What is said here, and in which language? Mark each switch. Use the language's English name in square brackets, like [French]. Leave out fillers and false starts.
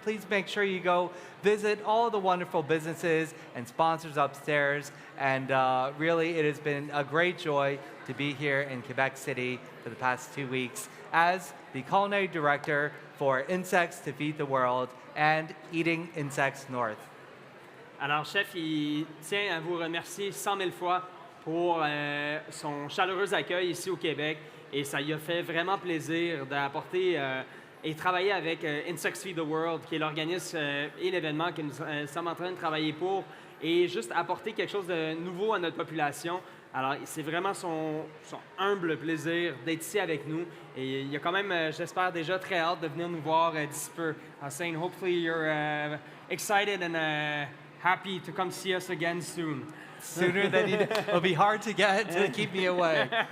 [English] Please make sure you go visit all the wonderful businesses and sponsors upstairs. And really, it has been a great joy to be here in Quebec City for the past 2 weeks as the culinary director for Insects to Feed the World and Eating Insects North. [French] Alors, chef, il tient à vous remercier 100 000 fois pour son chaleureux accueil ici au Québec. Et ça lui a fait vraiment plaisir d'apporter et travailler avec Insects Feed the World, qui est l'organisme et l'événement que nous sommes en train de travailler pour, et juste apporter quelque chose de nouveau à notre population. Alors, c'est vraiment son humble plaisir d'être ici avec nous. Et il y a quand même, j'espère déjà, très hâte de venir nous voir d'ici peu. [English] I was saying, hopefully you're excited and happy to come see us again soon. Sooner than it'll be hard to get to keep me away.